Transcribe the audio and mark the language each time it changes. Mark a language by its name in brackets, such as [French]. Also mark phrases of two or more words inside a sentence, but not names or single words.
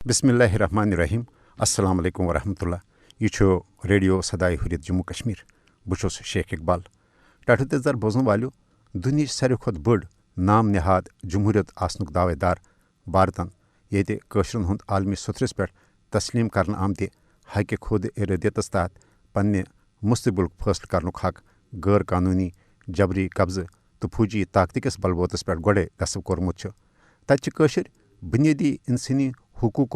[Arabic] بسم اللہ الرحمن الرحیم السلام علیکم ورحمۃ اللہ [Kashmiri] یہ ریڈیو صدائے حریت جموں کشمیر بہٕ شیخ اقبال ٹھٹھہ تیزر بوزن والو دنہچ ساروی کھۄتہٕ بٔڑ نام نہاد جمہوریت آسنُک دعوے دار بھارتن ییٚتہِ کٲشرٮ۪ن ہُنٛد عالمی صوٗترس پٮ۪ٹھ تسلیٖم کرنہٕ آمتہِ حقہِ خود ارادیتس تحت پننہِ مستقبلُک فٲصلہٕ کرنُک حق غٲر قانوٗنی جبری قبضہٕ تہٕ فوجی طاقتہٕ کِس بلبوتس پٮ۪ٹھ گۄڈے غصب کوٚرمُت چھُ تتہِ چھِ کٲشِرۍ بُنیٲدی انسٲنی حقوٗقو